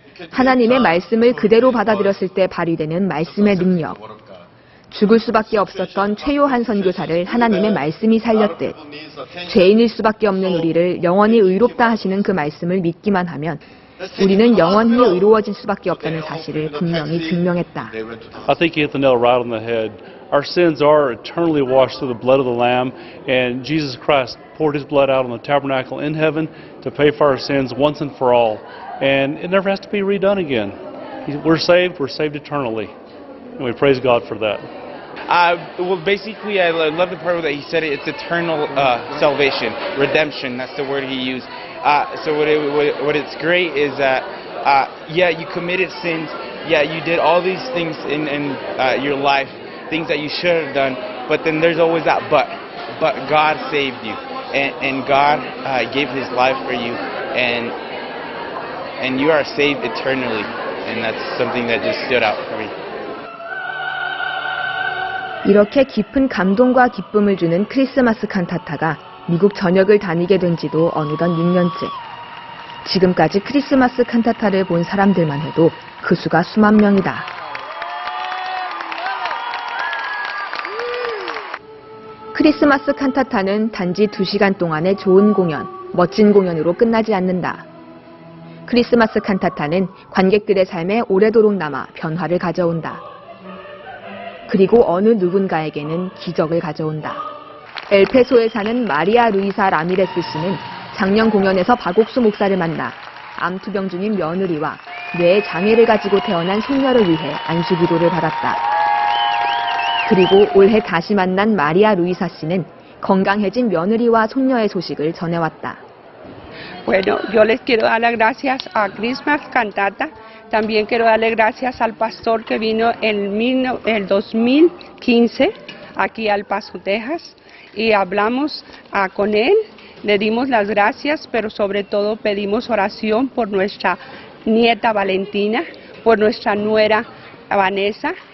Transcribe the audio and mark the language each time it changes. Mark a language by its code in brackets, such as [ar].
[ko] 하나님의 말씀을 그대로 받아들였을 때 발휘되는 말씀의 능력. 죽을 수밖에 없었던 최요한 선교사를 하나님의 말씀이 살렸듯 죄인일 수밖에 없는 우리를 영원히 의롭다 하시는 그 말씀을 믿기만 하면 우리는 영원히 의로워질 수밖에 없다는 사실을 분명히 증명했다. [en] I think you hit the nail right on the head. Our sins are eternally washed through the blood of the Lamb, and Jesus Christ poured His blood out on the tabernacle in heaven to pay for our sins once and for all, and it never has to be redone again. We're saved eternally, and we praise God for that. Well, basically, I love the part that he said it's eternal salvation, redemption. That's the word he used. So what it's great is that, yeah, you committed sins. Yeah, you did all these things in your life, things that you should have done. But then there's always that but. But God saved you, and God gave His life for you, and you are saved eternally. And that's something that just stood out for me. [ko] 이렇게 깊은 감동과 기쁨을 주는 크리스마스 칸타타가 미국 전역을 다니게 된 지도 어느덧 6년째. 지금까지 크리스마스 칸타타를 본 사람들만 해도 그 수가 수만 명이다. 크리스마스 칸타타는 단지 2시간 동안의 좋은 공연, 멋진 공연으로 끝나지 않는다. 크리스마스 칸타타는 관객들의 삶에 오래도록 남아 변화를 가져온다. 그리고 어느 누군가에게는 기적을 가져온다. 엘페소에 사는 마리아 루이사 라미레스 씨는 작년 공연에서 박옥수 목사를 만나 암투병 중인 며느리와 뇌에 장애를 가지고 태어난 손녀를 위해 안수기도를 받았다. 그리고 올해 다시 만난 마리아 루이사 씨는 건강해진 며느리와 손녀의 소식을 전해왔다. [es] Bueno, yo les quiero dar las gracias a Christmas Cantata. También quiero darle gracias al pastor que vino en el 2015 aquí al Paso, Texas, y hablamos con él, le dimos las gracias, pero sobre todo pedimos oración por nuestra nieta Valentina, por nuestra nuera Vanessa.